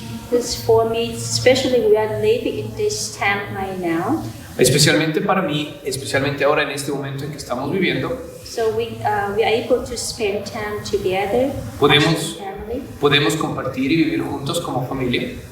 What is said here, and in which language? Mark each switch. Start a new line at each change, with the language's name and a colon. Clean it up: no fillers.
English: This for me, especially we are living in this time right now.
Spanish: Especialmente para mí, especialmente ahora en este momento en que estamos viviendo,
English: So we are able to spend time together
Spanish: Podemos-
English: as a family.
Spanish: podemos compartir y vivir juntos como familia.